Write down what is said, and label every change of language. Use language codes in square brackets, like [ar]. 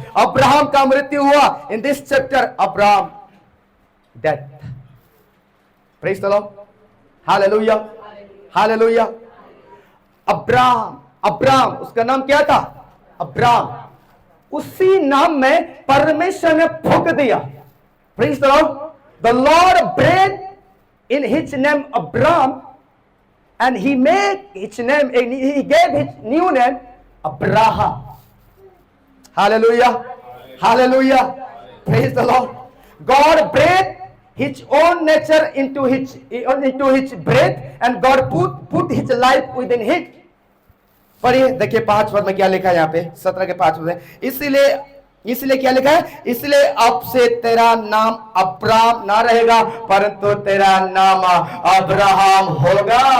[hi] Abraham का मृत्यु हुआ [en] In this chapter, Abraham death. Praise the lord, hallelujah hallelujah. [hi] Abraham उसका नाम क्या था? अब्राहम। उसी नाम में परमेश्वर ने फूंक दिया। [en] Praise the lord, the lord breathed in his name Abraham, and he made his name, he gave his new name Abraham. Hallelujah, hallelujah, praise the Lord. God breathed his own nature into his breath, and God put his life within it. [hi] पढ़िए, देखिए 5 पद में क्या लिखा है यहाँ पे, 17 के 5 पद में, इसलिए क्या लिखा है? इसलिए अब से तेरा नाम अब्राम ना रहेगा, परंतु तेरा नाम अब्राहम होगा।